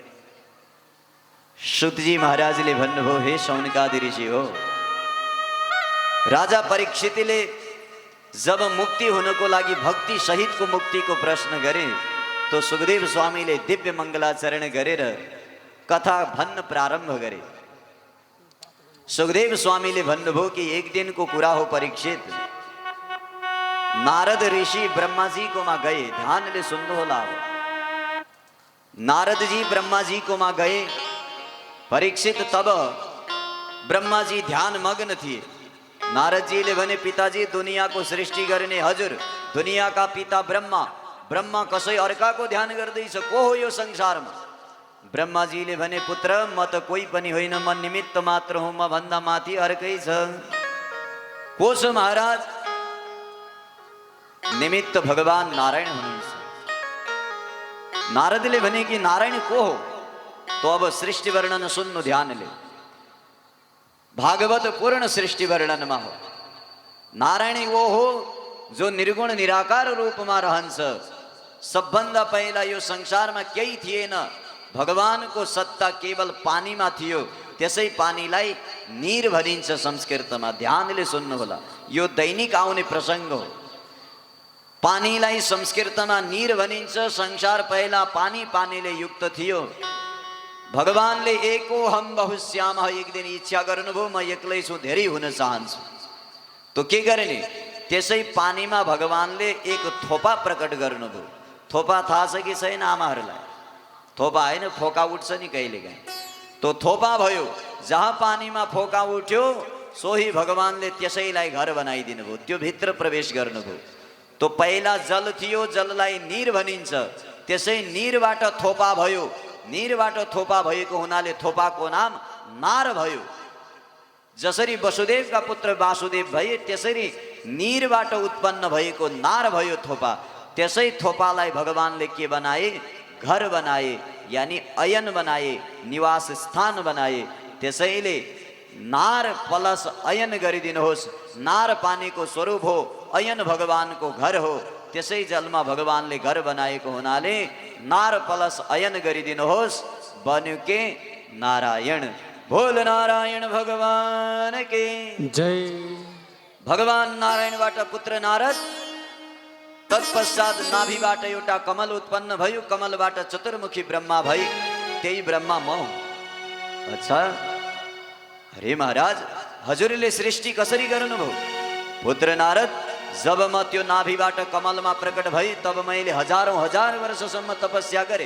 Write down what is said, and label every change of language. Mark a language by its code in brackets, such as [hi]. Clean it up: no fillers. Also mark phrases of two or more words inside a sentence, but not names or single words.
[ne] सूतजी महाराजले भन्नुभयो हे शौनकादि ऋषि हो राजा परीक्षितले जब मुक्ति हुनको लागि भक्ति सहितको मुक्तिको प्रश्न गरे तो सुखदेव स्वामीले दिव्य मङ्गलाचरण गरेर कथा भन्न प्रारम्भ गरे। सुखदेव स्वामीले भन्नुभयो कि एक दिनको कुरा हो परीक्षित नारद ऋषि ब्रह्माजी कोमा गए ध्यानले सुन्नु होला [hi] नारद जी ब्रह्मा जी को मां गए। परीक्षित तब ब्रह्मा जी ध्यान मग्न थे। [ne] नारद जी ले भने पिताजी [hi] दुनिया को सृष्टि करने [ne] हजुर [hi] दुनिया का पिता [ne] ब्रह्मा ब्रह्मा कसै अर्का को ध्यान गर्दैछ को हो यो संसारमा। ब्रह्मा जी ले भने पुत्र म त कोही पनि होइन म निमित्त मात्र हुँ म भन्दा माथि अर्कै छ। को छ महाराज? निमित्त भगवान नारायण हुनुहुन्छ। नारदले भने कि नारायण को हो? तो अब सृष्टि वर्णन सुन्नु ध्यानले। भागवत पूर्ण सृष्टि वर्णनमा हो। नारायण वो हो जो निर्गुण निराकार रूपमा रहन्छ। सबभन्दा पहिला यो संसारमा केही थिएन। भगवानको सत्ता केवल पानीमा थियो। त्यसै पानीलाई नीर भनिन्छ संस्कृतमा। ध्यानले सुन्नु होला, यो दैनिक आउने प्रसङ्ग हो। पानीलाई संस्कृतमा नीर भनिन्छ। संसार पहिला पानी पानीले युक्त थियो। भगवानले [sa] एको हम बहुश्याम [ne] एक दिन इच्छा गर्नुभयो म एक्लै छु धेरै हुन चाहन्छु। तो के गर्ने? त्यसै पानीमा भगवानले एक थोपा प्रकट गर्नुभयो। थोपा थाहा छ कि छैन आमाहरूलाई? थोपा होइन फोका उठ्छ नि कहिलेकाहीँ। तो थोपा भयो। जहाँ पानीमा फोका उठ्यो सोही भगवानले त्यसैलाई घर बनाइदिनु भयो। त्यो भित्र प्रवेश गर्नुभयो। तो पहिला जल थियो, जललाई नीर भनिन्छ। त्यसै नीरबाट थोपा भयो। नीरबाट थोपा भएको हुनाले थोपाको नाम नार भयो। जसरी वसुदेवका पुत्र वासुदेव भए त्यसरी नीरबाट उत्पन्न भएको नार भयो थोपा। त्यसै थोपालाई भगवानले के बनाए? घर बनाए, यानी अयन बनाए, निवास स्थान बनाए। त्यसैले नार प्लस अयन गरिदिनुहोस्। नार पानीको स्वरूप हो, अयन भगवानको घर हो। त्यसै जलमा भगवानले घर बनाएको हुनाले नार प्लस अयन गरिदिनुहोस्। बन्यो के? नारायण। बोल नारायण भगवान के जय। भगवान नारायणबाट पुत्र नारद। तत्पश्चात नाभिबाट एउटा कमल उत्पन्न भयो। कमलबाट चतुर्मुखी ब्रह्मा भई। त्यही ब्रह्मा म हुँ। अच्छा, अरे महाराज हजुरले सृष्टि कसरी गर्नुभयो? पुत्र नारद, जब म त्यो नाभिबाट कमलमा प्रकट भई तब मैले हजारौं हजार वर्षसम्म तपस्या गरे।